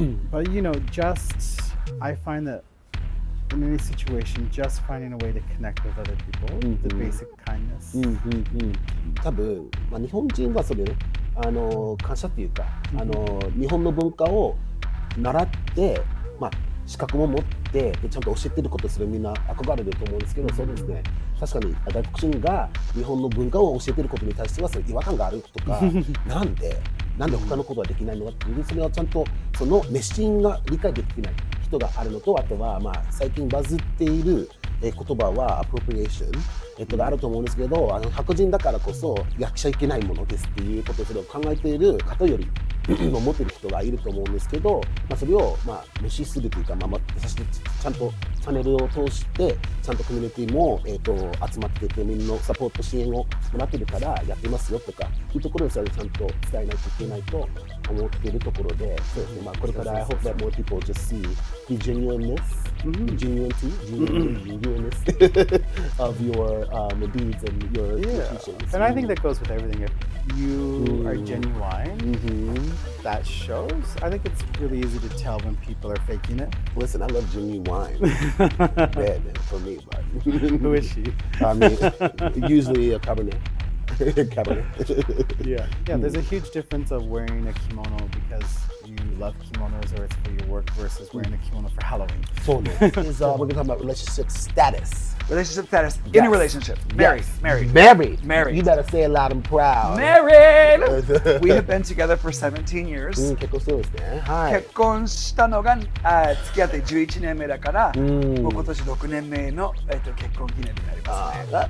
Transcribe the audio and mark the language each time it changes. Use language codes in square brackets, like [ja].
[en] But you know, I find that in any situation, just finding a way to connect with other people, the basic kindness. [ja] 多分、日本人はそれね、感謝っていうか、日本の文化を習って、資格も持ってでちゃんと教えてることするみんな憧れると思うんですけど、そうですね。確かに外国人が日本の文化を教えてることに対してはそれ違和感があるとか、なんで他のことはできないのかっていう、それはちゃんとその熱心が理解できてない人があるのと、あとは最近バズっている言葉はアプロプリエーション、があると思うんですけど、白人だからこそやっちゃいけないものですっていうことをそれを考えている方より思っている人がいると思うんですけど、それを無視するというか、優しくちゃんとチャンネルを通してちゃんとコミュニティも、集まっていてみんなサポート支援をもらってるからやってますよとかいうところをそれをちゃんと伝えないといけないと思っているところで、そうですね。これから [en] I hope that more people just see the genuineness, the genuineness of your deeds and your teachings. And I think that goes with everything. If you are genuine, that shows. I think it's really easy to tell when people are faking it. Listen, I love genuine wine. Bad for me, but Who is she? I mean, usually a Cabernet. Cabernet. Yeah, there's a huge difference of wearing a kimono because you love kimonos or it's for your work versus wearing a kimono for Halloween. So, we're going to talk about relationship status. Relationship status in a relationship. Married. You better say it loud and proud. Married! We have been together for 17 years. [ja] 結婚してるんですね。はい。結婚したのが付き合って11年目だから、もう今年6年目の、結婚記念になりますね。